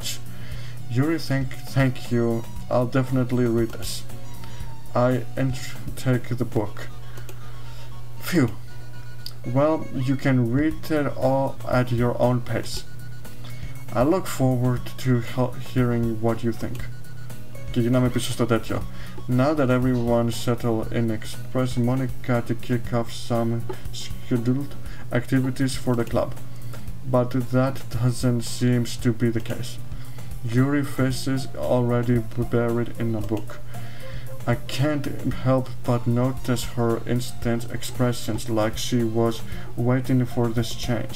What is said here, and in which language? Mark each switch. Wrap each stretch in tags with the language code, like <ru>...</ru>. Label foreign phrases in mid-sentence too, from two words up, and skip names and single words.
<en>Yuri, thank you. I'll definitely read this. I take the book. Phew. Well, you can read it all at your own pace. I look forward to hearing what you think.</en> <el>Και γυρνάμε πίσω στο τέτοιο.</el> <en>Now that everyone's settled in express Monica to kick off some scheduled activities for the club. But that doesn't seem to be the case. Yuri's face is already buried in a book. I can't help but notice her instant expressions like she was waiting for this change.</en>